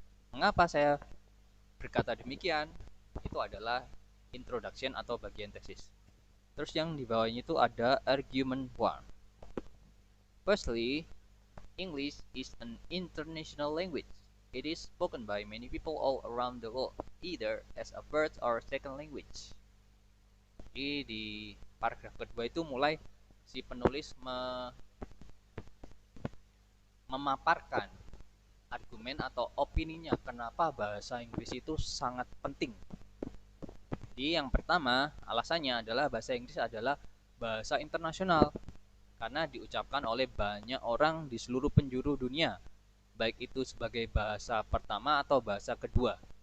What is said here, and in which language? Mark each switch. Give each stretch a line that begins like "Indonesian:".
Indonesian: Mengapa saya berkata demikian? Itu adalah introduction atau bagian tesis. Terus yang di bawahnya itu ada argument 1.
English: Firstly, English is an international language. It is spoken by many people all around the world, either as a first or second language.
Indonesian: Jadi di paragraf kedua itu mulai si penulis memaparkan argumen atau opininya kenapa bahasa Inggris itu sangat penting. Jadi yang pertama, alasannya adalah bahasa Inggris adalah bahasa internasional karena diucapkan oleh banyak orang di seluruh penjuru dunia, baik itu sebagai bahasa pertama atau bahasa kedua.